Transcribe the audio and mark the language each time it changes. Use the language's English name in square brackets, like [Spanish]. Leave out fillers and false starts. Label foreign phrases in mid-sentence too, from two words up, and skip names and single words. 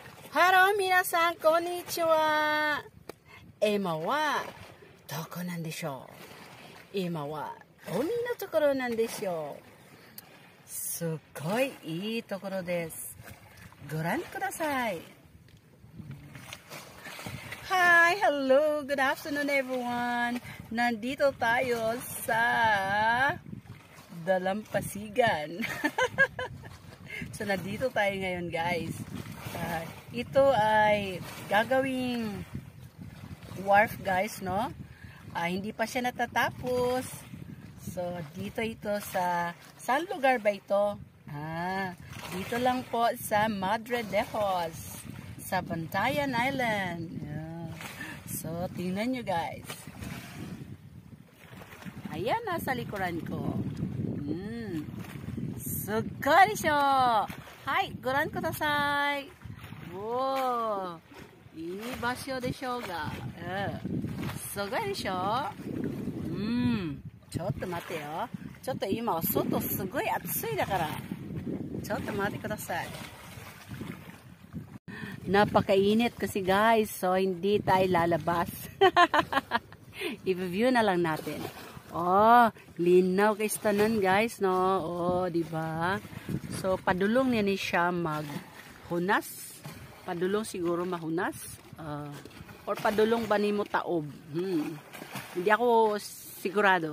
[Japanese] Hello, 皆さん、こんにちは。今はどこなんでしょう。今は海のところなんでしょう。すっごいいいところです。ご覧ください。 [English] Hi, hello, good afternoon everyone. [Filipino] Nandito tayo sa Dalampasigan. So, nandito tayo ngayon, guys. Ito ay gagawing wharf, guys, no? Hindi pa siya natatapos. So, dito ito sa... Saan lugar ba ito? Dito lang po sa Madre de Dios, sa Bantayan Island. Yeah. So, tingnan nyo, guys. Ayan, nasa likuran ko. [Japanese] すごいでしょ。はい、ご覧ください. Wow. いい場所でしょうが。すごいでしょ。ちょっと待ってよ。ちょっと今外すごい暑いだから。ちょっと待ってください。 [Filipino] Napakainit kasi guys. So hindi tayo lalabas. I-view na lang natin. Oh, [Cebuano] linaw kay tanan guys, no? [Filipino] Oh, di ba? [Cebuano] So padulong niya ni siya maghunas. Padulong siguro mahunas. Or padulong ba ni mo taob? [Filipino] Hindi ako sigurado.